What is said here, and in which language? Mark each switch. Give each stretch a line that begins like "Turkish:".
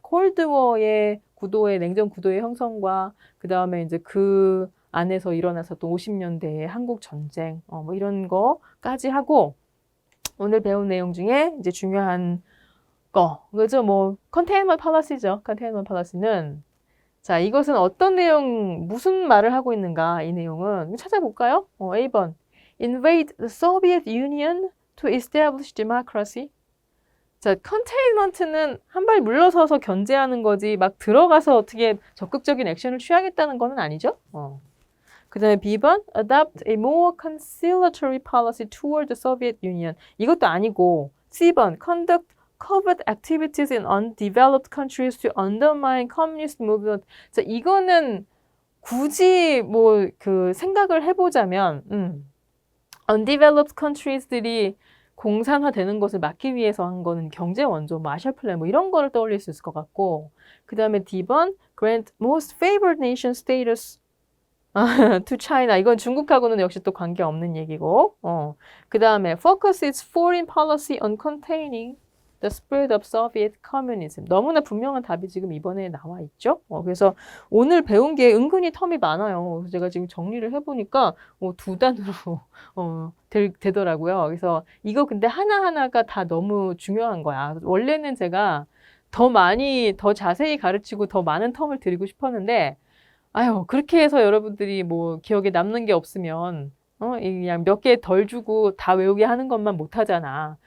Korean: 콜드워의 구도의 냉전 구도의 형성과 그 다음에 이제 그 안에서 일어났었던 50년대의 한국 전쟁 뭐 이런 거까지 하고 오늘 배운 내용 중에 이제 중요한 그죠? 뭐 컨테인먼트 팔러시죠. 컨테인먼트 팔러시는 자, 이것은 어떤 내용, 무슨 말을 하고 있는가? 이 내용은 찾아볼까요? A번.
English: Invade the Soviet Union to establish democracy.
Korean: 자, 컨테인먼트는 한 발 물러서서 견제하는 거지 막 들어가서 어떻게 적극적인 액션을 취하겠다는 거는 아니죠. 그 다음에 B번.
English: Adopt a more conciliatory policy toward the Soviet Union.
Korean: 이것도 아니고 C번.
English: Conduct covert activities in undeveloped countries to undermine communist movement.
Korean: 자, 이거는 굳이 뭐 그 생각을 해보자면 undeveloped countries들이 공산화되는 것을 막기 위해서 한 거는 경제 원조, 마셜 플랜 뭐 이런 거를 떠올릴 수 있을 것 같고 그 다음에 D번
English: grant most favored nation status to China.
Korean: 이건 중국하고는 역시 또 관계없는 얘기고 그 다음에
English: focus its foreign policy on containing The spread of Soviet communism.
Korean: 너무나 분명한 답이 지금 이번에 나와 있죠. 그래서 오늘 배운 게 은근히 텀이 많아요. 그래서 제가 지금 정리를 해보니까 두 단으로 되더라고요. 그래서 이거 근데 하나하나가 다 너무 중요한 거야. 원래는 제가 더 자세히 가르치고 더 많은 텀을 드리고 싶었는데 아유 그렇게 해서 여러분들이 뭐 기억에 남는 게 없으면 그냥 몇 개 덜 주고 다 외우게 하는 것만 못 하잖아.